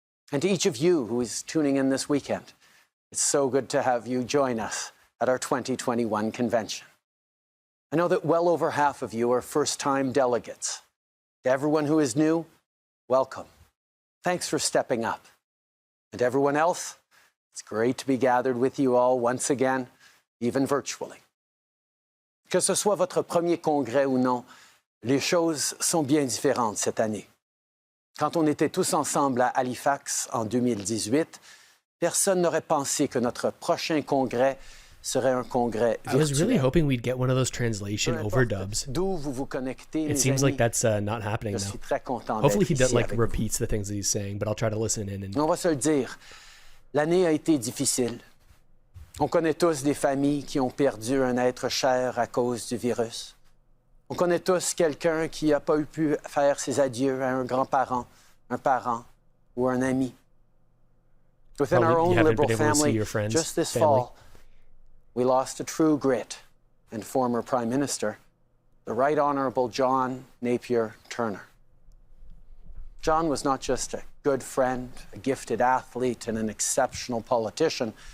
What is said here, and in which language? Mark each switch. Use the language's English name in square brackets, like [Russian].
[English] And to each of you who is tuning in this weekend, it's so good to have you join us at our 2021 convention. I know that well over half of you are first-time delegates. To everyone who is new, welcome. Thanks for stepping up. And everyone else, it's great to be gathered with you all once again, even virtually. [French] Que ce soit votre premier congrès ou non, les choses sont bien différentes cette année. Quand on était tous ensemble à Halifax en 2018, personne n'aurait pensé que notre prochain congrès serait un congrès virtuel. [English] I was really hoping we'd get one of those translation overdubs. It seems like that's not happening now. Hopefully he repeats the things that he's saying, but I'll try to listen in. [French] On va se le dire, l'année a été difficile. On connaît tous des familles qui ont perdu un être cher à cause du virus. On connaît tous quelqu'un qui n'a pas pu faire ses adieux à un grand-parent, un parent ou un ami. [English] Within our own Liberal family, just this fall, we lost a true grit and former Prime Minister, the Right Honourable John Napier Turner. John was not just a good friend, a gifted athlete, and an exceptional politician.